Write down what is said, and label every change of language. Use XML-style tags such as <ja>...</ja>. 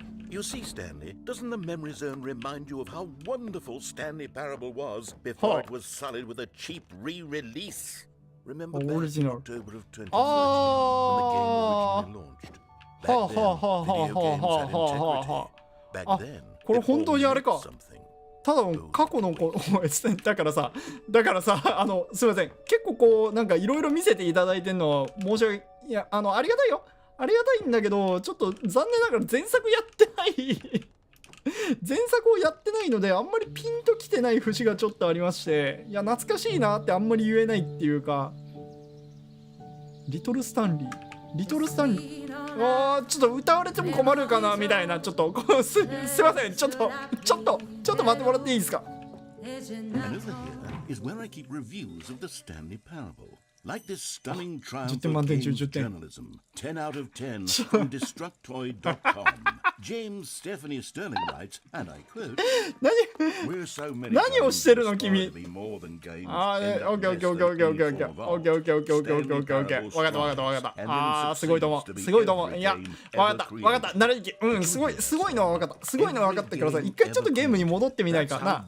<en>You see, Stanley, doesn't the memory zone remind you of how wonderful Stanley Parable was before it was sullied with a cheap re-release? Remember back in October of 2013 when the game originally launched? Back then, video games had integrity. Back then,</en> <ja>これ本当にあれか。</ja> <en>something.</en> <ja>ただ過去のだからさすいません、結構こうなんかいろいろ見せていただいてるのは申し訳いやありがたいよ。ありがたいんだけど、ちょっと残念ながら前作やってない前作をやってないのであんまりピンときてない節がちょっとありまして、いや懐かしいなってあんまり言えないっていうか、リトルスタンリーちょっと歌われても困るかなみたいな、ちょっとすいません、ちょっと待ってもらっていいですか。</ja> <en>And over here is where I keep reviews of the Stanley Parable. Like this stunning triumph of game journalism. 10 out of 10 from Destructoid.com. James Stephanie Sterling writes, and I quote,</en> <ja>何をしてるの君。ああ、オッケーオッケーオッケーオッケーオッケーオッケーオッケーオッケーオッケーオッケーオッケーオッケーオッケー。わかったわかったわかった。ああ、すごいと思う。すごいと思う。いや、わかったわかった。なるいき。うん、すごいのはわかった。すごいのはわかったけどさ、一回ちょっとゲームに戻ってみないかな。</ja>